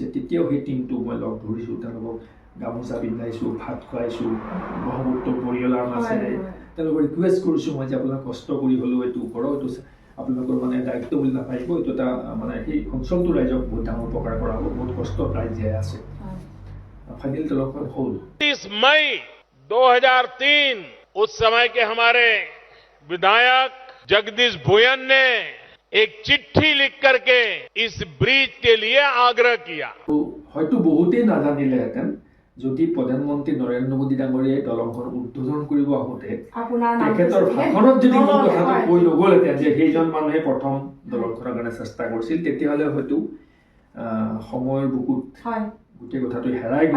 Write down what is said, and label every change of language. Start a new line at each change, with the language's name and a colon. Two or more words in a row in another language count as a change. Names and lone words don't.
Assamese: তেতিয়াও সেই টিমটো মই লগ ধৰিছোঁ, তেওঁলোকক গামোচা পিন্ধাইছোঁ, ভাত খুৱাইছোঁ, ব্ৰহ্মপুত্ৰ পৰিয়ালৰ মাজেৰে তেওঁলোকক ৰিকুৱেষ্ট কৰিছোঁ মই যে আপোনালোকে কষ্ট কৰি হ'লেও এইটো কৰক, এইটো আপোনালোকৰ মানে দায়িত্ব বুলি নাপাৰিব, এইটো এটা মানে সেই অঞ্চলটোৰ ৰাইজক বহুত ডাঙৰ উপকাৰ কৰা হ'ব, বহুত কষ্টত ৰাইজ জীয়াই আছে। ফাইনেল দলংখন হ'ল
Hindi: 30 मई 2003 उस समय के हमारे विधायक जगदीश भुयन ने एक चिट्ठी लिख करके इस ब्रिज के लिए आग्रह किया।
Assamese: হয়তো বহুতেই নাজানিলেহেঁতেন যদি প্ৰধানমন্ত্ৰী নৰেন্দ্ৰ মোদী ডাঙৰীয়াই দলংখন উদ্বোধন কৰিব আহোঁতে তেখেতৰ ভাষণত যদি মোৰ কথাটো কৈ নগ'লহেঁতেন যে সেইজন মানুহে প্ৰথম দলংখনৰ কাৰণে চেষ্টা কৰিছিল, তেতিয়াহ'লে হয়তো সময়ৰ বুকুত গোটেই কথাটো হেৰাই গ'ল।